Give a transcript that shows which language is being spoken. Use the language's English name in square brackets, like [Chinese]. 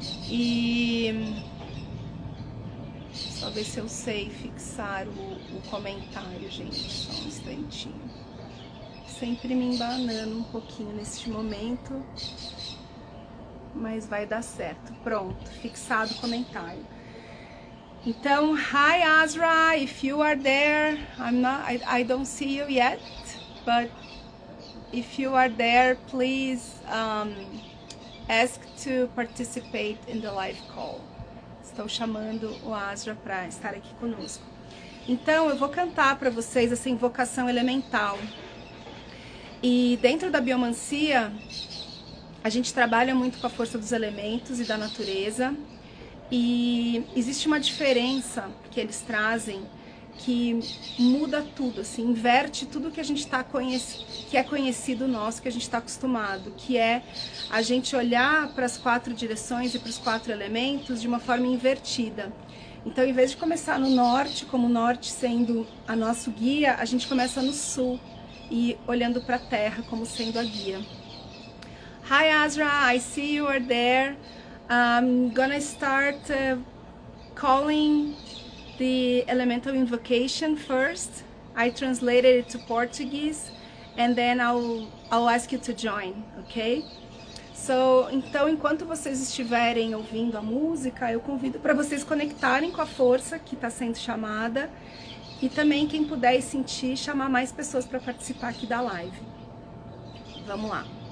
[Portuguese] E só ver se eu sei fixar o comentário, gente, só um instantinho. Sempre me embanando um pouquinho neste momento, mas vai dar certo. Pronto, fixado o comentário. [English] Então, hi Azra, if you are there, I don't see you yet, but if you are there, please ask to participate in the live call. [Portuguese] Estou chamando o Azra para estar aqui conosco. Então, eu vou cantar para vocês essa invocação elemental. E dentro da biomancia, a gente trabalha muito com a força dos elementos e da natureza. E existe uma diferença que eles trazem que muda tudo, assim, inverte tudo que a gente que é conhecido nosso, que a gente está acostumado, que é a gente olhar para as 4 direções e para os 4 elementos de uma forma invertida. Então, em vez de começar no norte, como o norte sendo a nosso guia, a gente começa no sul e olhando para a terra como sendo a guia. [English] Hi Azra, I see you are there. I'm gonna start calling the elemental invocation first. I translated it to Portuguese and then I'll ask you to join, okay? [Portuguese] So, então, enquanto vocês estiverem ouvindo a música, eu convido para vocês conectarem com a força que está sendo chamada e também, quem puder e sentir, chamar mais pessoas para participar aqui da live. Vamos lá.